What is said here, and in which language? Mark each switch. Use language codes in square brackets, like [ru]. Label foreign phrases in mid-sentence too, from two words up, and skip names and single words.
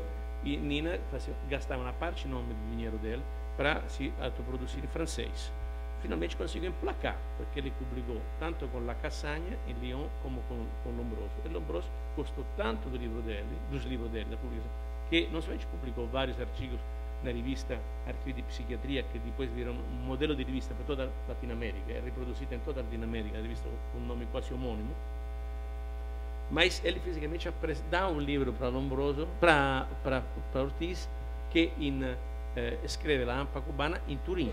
[pt] E Nina gastava uma parte enorme do dinheiro dele para se autoproduzir em francês. Finalmente conseguiu emplacar, porque ele publicou tanto com La Cassagne em Lyon como com Lombroso. E Lombroso gostou tanto dos livros dele, da publicação, que não somente publicou vários artigos na rivista Arquivi di Psiquiatria, que depois virou um modelo de rivista para toda a Latinoamérica, é reproduzida em toda a Latinoamérica, a rivista com um nome quase homônimo, mas ele fisicamente dá um livro para Lombroso, para Ortiz, que escreve La Hampa Cubana em Turim.